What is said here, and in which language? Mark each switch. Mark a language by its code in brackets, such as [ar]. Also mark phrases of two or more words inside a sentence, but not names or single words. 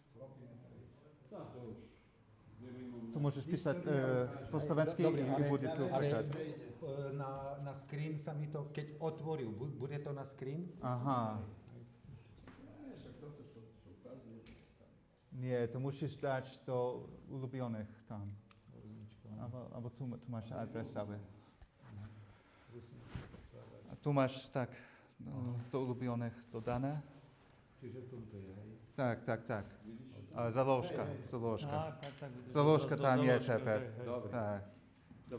[sk] Tu môžeš písať po slovensky i bude tu preklad. Na screen sa mi to, keď otvoril, bude to na screen? Aha. Nie, to musíš dať [pl] do ulubionych [sk] tam. Albo tu máš adresy. A tu máš tak [pl] do ulubionych dodané. [sk] Čiže tu je, hej? Tak. Založka. Založka Do tam je založka, teper. Dobre. Tak. Dobre.